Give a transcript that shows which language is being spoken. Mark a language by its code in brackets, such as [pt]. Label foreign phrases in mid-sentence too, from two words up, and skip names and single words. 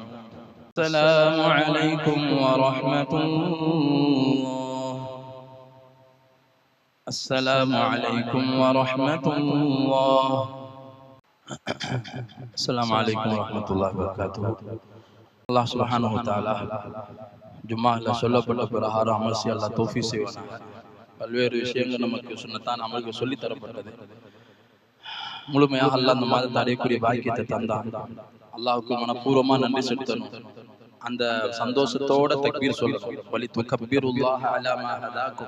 [ar] السلام عليكم ورحمة الله. السلام عليكم ورحمة الله. السلام عليكم ورحمة الله وبركاته. الله سبحانه وتعالى [ta] ஜும்மால சொல்லப்பட்ட பிரகாரம் அமல் செய்ய அல்லாஹ் தௌஃபீக் செய்வானாக. பல்வேறு விஷயங்கள் நமக்கு சுன்னத்தான அமல்கள் சொல்லி தரப்பட்டது. முழுமையாக அல்லாஹ் அந்த மாதத்தை அடையக்கூடிய பாக்கியத்தை தந்தான். அல்லாஹ்வுக்கு மனப்பூர்வமா நன்றி செலுத்தணும். அந்த சந்தோஷத்தோட தக்பீர் சொல்லணும். [ar] ولتكبروا الله على ما هداكم.